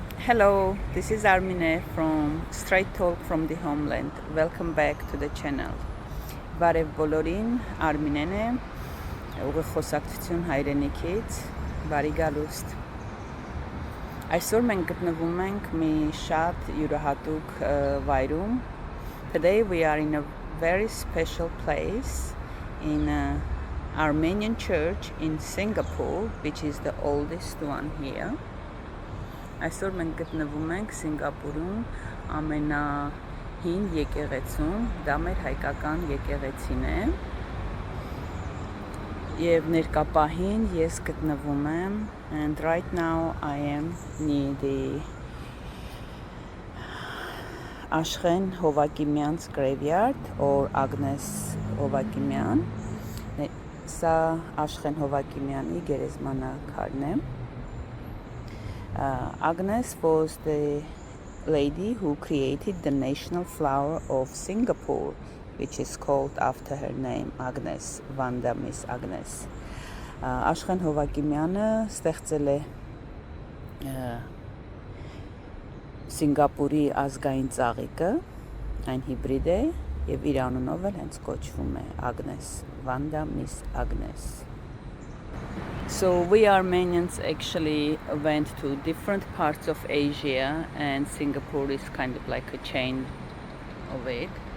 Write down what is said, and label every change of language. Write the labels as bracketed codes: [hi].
[en] Hello, this is Armine from Straight Talk from the Homeland. Welcome back to the channel. [hy] Բարև բոլորին, Arminen է, ուղիղ հայրենիքից, բարի գալուստ։ Այսօր մենք գտնվում ենք մի շատ յուրահատուկ վայրում. [en] Today we are in a very special place in an Armenian church in Singapore, which is the oldest one here. [hy] Այսօր մենք գտնվում ենք Սինգապուրում ամենահին եկեղեցում, դա մեր հայկական եկեղեցին է։ Եվ ներկապահին ես գտնվում եմ, [en] and right now I am near the Աշխեն Հովակիմյան's graveyard or Agnes Հովակիմյան։ [hy] Սա Աշխեն Հովակիմյանի գերեզմանակարն է։ [en] Agnes was the lady who created the national flower of Singapore, which is called after her name, Agnes, Vanda Miss Agnes. [hy] Աշխեն Հովակիմյանը ստեղծել է Սինգապուրի ազգային ծաղիկը, այն հիբրիդ է եւ իր անունով էլ հենց կոչվում է Agnes, Vanda Miss Agnes. [en] So we Armenians actually went to different parts of Asia, and Singapore is kind of like a chain of it.